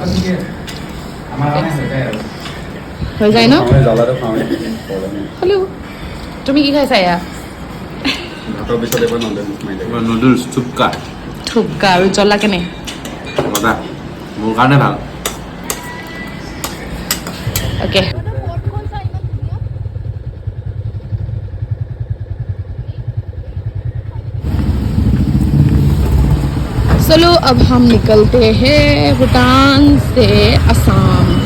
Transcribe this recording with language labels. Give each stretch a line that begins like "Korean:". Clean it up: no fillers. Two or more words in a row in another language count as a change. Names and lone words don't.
Assamese: হৈ যায় ন জ্বলাটো খাওঁ হ'লেও তুমি কি খাইছা এয়া ভাতৰ পিছত এবাৰ নুডলছ মাৰি দিব নুডলছ থুপকা থুপকা আৰু জ্বলা কেনে মজা মোৰ কাৰণে ভাল
Hindi: ओके चलो अब हम निकलते हैं भूटान से असम